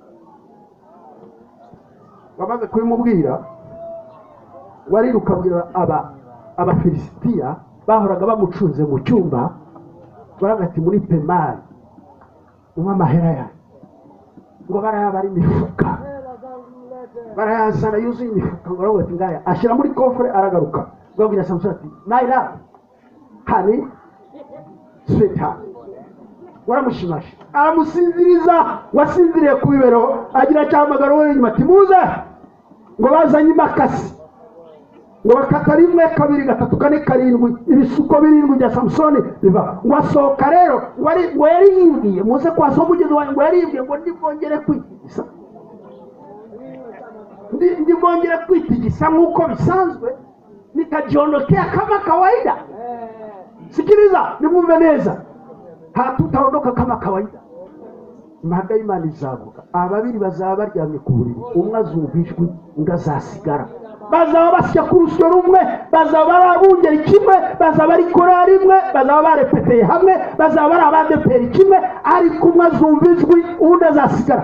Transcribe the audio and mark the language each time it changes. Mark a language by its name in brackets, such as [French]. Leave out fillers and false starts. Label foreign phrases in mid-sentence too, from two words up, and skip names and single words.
[Kinyarwanda] Bamaze kubimubwira wariruka abwira Abafilisitiya bahoraga bamucunze mu cyumba, baragati muri pemari amahera yawe, ngo barayabara imifuka, barayazana yuzuye imifuka, ngo aravuga ati ngaya, ashyira muri kofre. Aragaruka babwira Samusoni ati [English] my love honey sweetheart, [Kinyarwanda] waramushimashe, aramusinziriza. Wasinziriye ku bibero agira cyamagara we inyuma ati muze, ngo bazanye imakasi, ngo bakata 1 2 3 4 7 ibisuko 7 bya Samusoni biva. ngo asohoka rero, ngo yari yibwiye muze kwaso mugezi wanjye, ngo yari yibwiye ngo ndivongere kwitigisa, ndivongere kwitigisa nk'uko bisanzwe, [Swahili] nitajiondokea kama kawaida. Sikiliza [Kinyarwanda] nimwumve neza, [Swahili] hatutaondoka kama kawaida. [Kinyarwanda] Imana y'Imana izavuga, ababiri bazaba baryamye ku buriri, umwe azumva ijwi, undi azasigara. Bazaba basya ku rusyo rumwe, bazaba barabungera kimwe, bazaba bari korari imwe, bazaba barepeteye hamwe, bazaba bari abadeperi kimwe, ariko umwe azumva ijwi, undi azasigara.